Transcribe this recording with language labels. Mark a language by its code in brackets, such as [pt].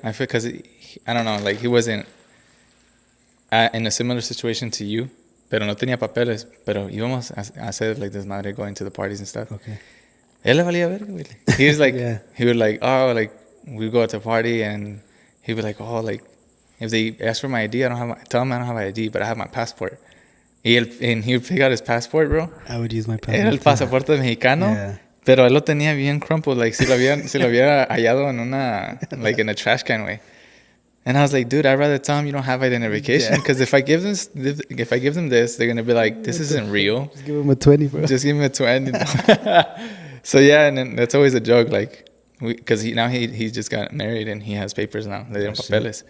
[en] I feel because I don't know, like he wasn't in a similar situation to you, [es] pero no tenía papeles, pero íbamos a hacer [en] like desmadre, going to the parties and stuff. Okay. [es] Él le valía verga, güey. [en] He was like, Yeah. he would like, oh, like we go to a party and he would like, oh, like if they ask for my ID, tell them I don't have my ID, but I have my passport. And he would pick out his passport, bro. I would use my passport. [es] Era el pasaporte mexicano. [en] Yeah. [es] Pero él lo tenía bien crumpled, like si lo hubiera hallado en una, [en] like in a trash can, way. And I was like, dude, I'd rather tell them you don't have identification, because if I give them this, they're gonna be like, this isn't real. Just give him a 20, bro. Just give him a 20. So yeah, and then that's always a joke, like, because he just got married and he has papers now. They didn't papeles.